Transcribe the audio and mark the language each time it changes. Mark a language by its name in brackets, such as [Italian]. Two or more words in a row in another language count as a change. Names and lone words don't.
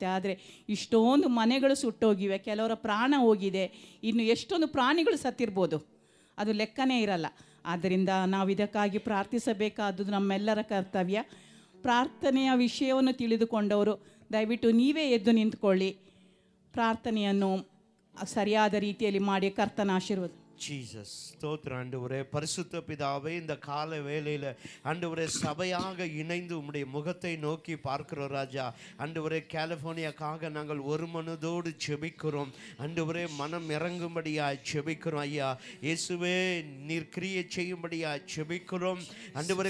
[Kannada] ಆದರೆ ಇಷ್ಟೊಂದು ಮನೆಗಳು ಸುಟ್ಟೋಗಿವೆ, ಕೆಲವರ ಪ್ರಾಣ ಹೋಗಿದೆ, ಇನ್ನು ಎಷ್ಟೊಂದು ಪ್ರಾಣಿಗಳು ಸತ್ತಿರ್ಬೋದು, ಅದು ಲೆಕ್ಕನೇ ಇರಲ್ಲ. ಆದ್ದರಿಂದ ನಾವು ಇದಕ್ಕಾಗಿ ಪ್ರಾರ್ಥಿಸಬೇಕಾದದ್ದು ನಮ್ಮೆಲ್ಲರ ಕರ್ತವ್ಯ. ಪ್ರಾರ್ಥನೆಯ ವಿಷಯವನ್ನು ತಿಳಿದುಕೊಂಡವರು ದಯವಿಟ್ಟು ನೀವೇ ಎದ್ದು ನಿಂತ್ಕೊಳ್ಳಿ, ಪ್ರಾರ್ಥನೆಯನ್ನು ಸರಿಯಾದ ರೀತಿಯಲ್ಲಿ ಮಾಡಿ ಕರ್ತನ ಆಶೀರ್ವಾದ. [Tamil] ஜீசஸ் ஸ்தோத்திரம் ஆண்டவரே. பரிசுத்த பிதாவே, இந்த கால வேளையில் ஆண்டவரே சபையாக இணைந்து உம்முடைய முகத்தை நோக்கி பார்க்கிறோம் ராஜா. ஆண்டவரே கலிஃபோர்னியாக்காக நாங்கள் ஒரு மனதோடு செபிக்கிறோம் ஆண்டவரே. மனம் இறங்கும்படியாய் செபிக்கிறோம் ஐயா. இயேசுவே நீர் கிரியை செய்யும்படியாய் செபிக்கிறோம் ஆண்டவரே.